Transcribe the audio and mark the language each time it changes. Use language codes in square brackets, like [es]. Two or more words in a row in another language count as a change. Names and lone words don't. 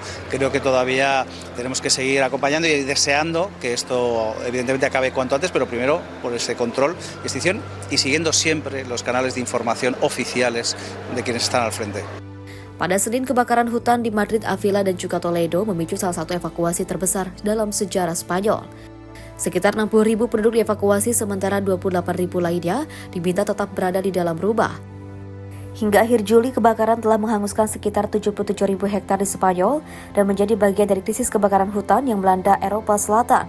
[es] Creo que todavía tenemos que seguir acompañando y deseando que esto evidentemente acabe cuanto antes, pero primero por ese control y extinción y siguiendo siempre los canales de información oficiales de quienes están al frente. [id] Pada Senin, kebakaran hutan di Madrid, Avila, dan juga Toledo memicu salah satu evakuasi terbesar dalam sejarah Spanyol. Sekitar 60.000 penduduk dievakuasi, sementara 28.000 lainnya diminta tetap berada di dalam rumah. Hingga akhir Juli, kebakaran telah menghanguskan sekitar 77.000 hektar di Spanyol dan menjadi bagian dari krisis kebakaran hutan yang melanda Eropa Selatan.